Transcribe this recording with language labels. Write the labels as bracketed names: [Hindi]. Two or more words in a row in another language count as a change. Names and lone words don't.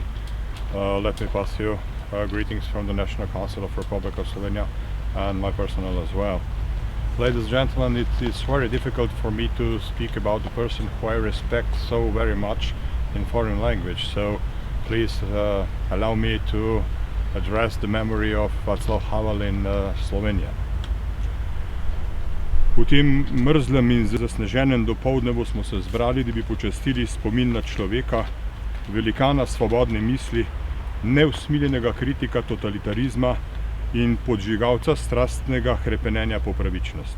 [English] Let me pass you greetings from the National Council of Republic of Slovenia and my personal as well. Ladies and gentlemen, it is very difficult for me to speak about the person who I respect so very much in foreign language, so please allow me to address the memory of Václav Havel in Slovenia. [Slovenian] V tem mrzlem in zasneženem dopoldnevu smo se zbrali, da bi počastili spomin na človeka, velikana svobodne misli, neusmiljenega kritika totalitarizma in podžigalca strastnega hrepenenja po pravičnosti.